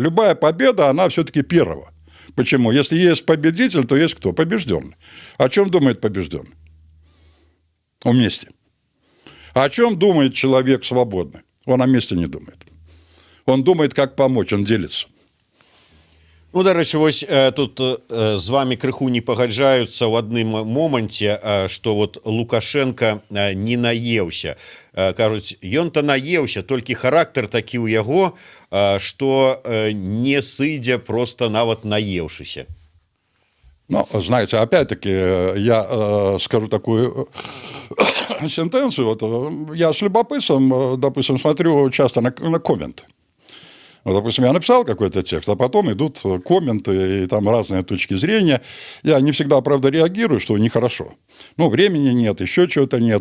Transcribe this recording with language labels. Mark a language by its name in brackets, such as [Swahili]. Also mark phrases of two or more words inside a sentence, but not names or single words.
[Russian] Любая победа, она все-таки первая. Почему? Если есть победитель, то есть кто? Побежденный. О чем думает побежденный? О месте. А о чем думает человек свободный? Он о месте не думает. Он думает, как помочь, он делится. [Belarusian] Ну, дарэчы, вось тут з вами крыху не пагаджаюцца ў адным моманце, што вот Лукашенко не наеўся. Кажуць, ён-то наеўся, толькі характар такі ў яго, што не сыдзе просто нават наеўшыся. Ну, [Russian] знаете, опять-таки, я скажу такую сентенцию. Вот, я с любопытством, допустим, смотрю часто на комменты. Вот, допустим, я написал какой-то текст, а потом идут комменты и там разные точки зрения. Я не всегда, правда, реагирую, что нехорошо. Ну, времени нет, еще чего-то нет.